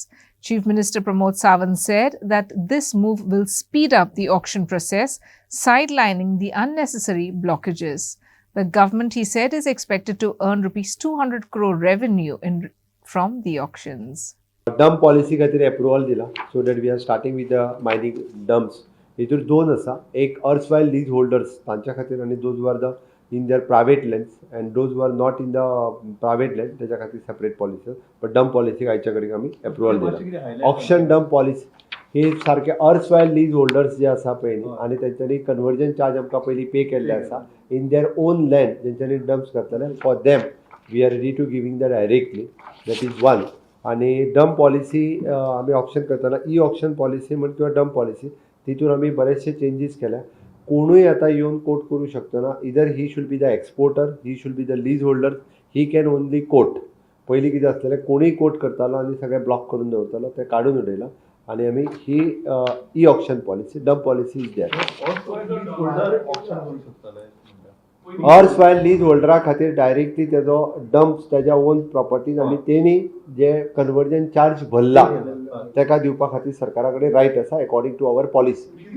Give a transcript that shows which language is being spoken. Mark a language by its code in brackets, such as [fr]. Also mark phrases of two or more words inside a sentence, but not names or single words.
[en] Chief Minister Pramod Sawant said that this move will speed up the auction process, sidelining the unnecessary blockages. The government, he said, is expected to earn rupees 200 crore revenue from the auctions. Dump policy [kok] खातीर approval दिला, [en] so that we are starting with the mining dumps. [kok] हितूर दोन आसा, एक [en] erstwhile lease holders [kok] तांच्या खातीर आणि [en] those who are the in their private lands and those who are not in the private land [kok] त्याच्या खातीर [en] separate policy. But dump policy [kok] आयच्या कडेन आमी approval दिला. [en] Auction dump policy [kok] हे सारखे [en] erstwhile lease holders [kok] जे आसा पळय न्ही आनी तेंच्यांनी [en] conversion charge [kok] आमकां पयलीं पे केल्ले आसा [en] in their own land [kok] जेंच्यांनी dumps घातलेले [en] for them we are ready to giving that directly. That is one. [mr] आणि [en] dump policy [mr] आम्ही ऑप्शन करताना [en] e-auction policy [mr] म्हण किंवा [en] dump policy [mr] तितून आम्ही बरेचसे चेंजीस केल्या. कोणूय आता येऊन कोट करू शकतो ना, इधर [en] he should be the exporter, he should be the lease holder, he can only quote. [kok] पयलीं कितें आसलेलें कोणूय कोट करतालो आनी सगळें ब्लॉक करून दवरतालो, तें काडून उडयलां आनी आमी ही [en] e-auction policy dump policy is there. [kok] अर्सवायल लीज होल्डरा खातीर डायरेक्टली तेजो डंप्स तेज्या [en] own properties [kok] आनी तेणी जे कन्वर्जन चार्ज भरला तेका दिवपा खातीर सरकारा कडेन रायट आसा [en] according to our policy.